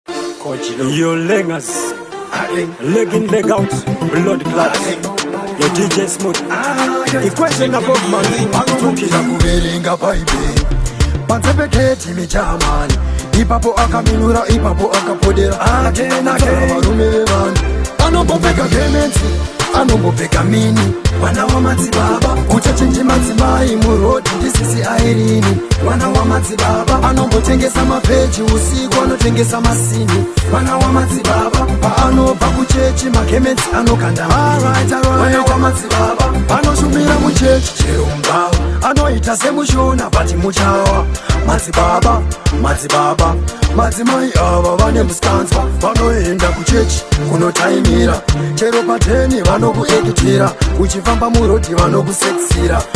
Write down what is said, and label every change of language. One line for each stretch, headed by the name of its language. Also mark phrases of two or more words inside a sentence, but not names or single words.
English: Your Lengas. Leg in, leg out. Blood clot. Your D J Smooth. Equation above man.
Shona: Vanokira kuverenga Bhaibheri. Panze peketi michamani. Ipapo akaminura, ipapo akapodera.
English: Again, again.
Shona: Varume vevanhu. Anombopfeka gemenzi, anombopfeka mini. Mwana wamadzibaba. Kuchachinji madzimai murodhi ndisisi Airini. Mwana wamadzibaba. Anombotengesa mapeji usiku, anotengesa masini. Mwana wamadzibaba. Paanobva kuchechi, magemenzi anokanda mini.
English: All right, all right.
Shona: Mwana wamadzibaba. Anoshumira muchechi, chero mubava. Anoita semushona, but muchawa. Madzibaba, madzibaba. Madzimai ava vane muskanzwa. Vanoenda kuchechi kunotaimira. Chero pateni vanokuekitira. Uchifamba murodhi vanokusekisira.